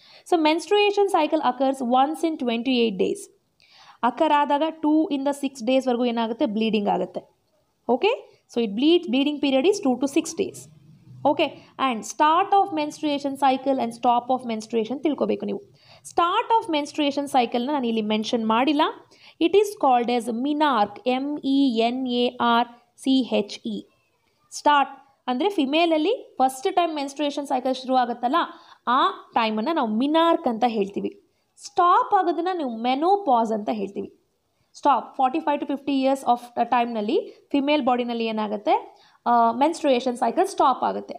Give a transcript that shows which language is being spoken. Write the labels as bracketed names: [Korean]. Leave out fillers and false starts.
[English] So menstruation cycle occurs once in 28 days. [Kannada] Occur ಆದಾಗ 2 ಇಂದ 6 daysವರೆಗೂ ಏನಾಗುತ್ತೆ, ಬ್ಲೀಡಿಂಗ್ ಆಗುತ್ತೆ. [English] Okay, so it bleeding period is 2 to 6 days. [Kannada] Okay, and start of menstruation cycle and stop of menstruation ತಿಳ್ಕೊಬೇಕು ನೀವು. Start of menstruation ಸೈಕಲ್ನ ನಾನು ಇಲ್ಲಿ mention ಮಾಡಿಲ್ಲ, [English] It is called as menarche, MENARCHE. [Kannada] Start ಅಂದರೆ ಫಿಮೇಲಲ್ಲಿ ಫಸ್ಟ್ ಟೈಮ್ ಮೆನ್ಸ್ಟ್ರುಯೇಷನ್ ಸೈಕಲ್ ಶುರು ಆಗುತ್ತಲ್ಲ ಆ ಟೈಮನ್ನು ನಾವು ಮಿನಾರ್ಕ್ ಅಂತ ಹೇಳ್ತೀವಿ. ಸ್ಟಾಪ್ ಆಗೋದನ್ನು ನಾವು ಮೆನೋಪಾಸ್ ಅಂತ ಹೇಳ್ತೀವಿ. ಸ್ಟಾಪ್ 45 to 50 years ಆಫ್ ಟೈಮ್ನಲ್ಲಿ ಫಿಮೇಲ್ ಬಾಡಿನಲ್ಲಿ ಏನಾಗುತ್ತೆ, ಮೆನ್ಸ್ಟ್ರುಯೇಷನ್ ಸೈಕಲ್ ಸ್ಟಾಪ್ ಆಗುತ್ತೆ.